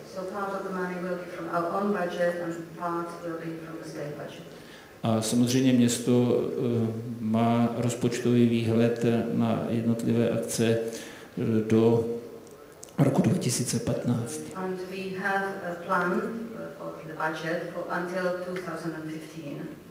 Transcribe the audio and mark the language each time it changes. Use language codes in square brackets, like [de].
[en] So part of the money will be from our own budget and part will be from the state budget. [cs] A samozřejmě město má rozpočtový výhled na jednotlivé akce do roku 2015. [en] And we have a plan for the budget for until 2015.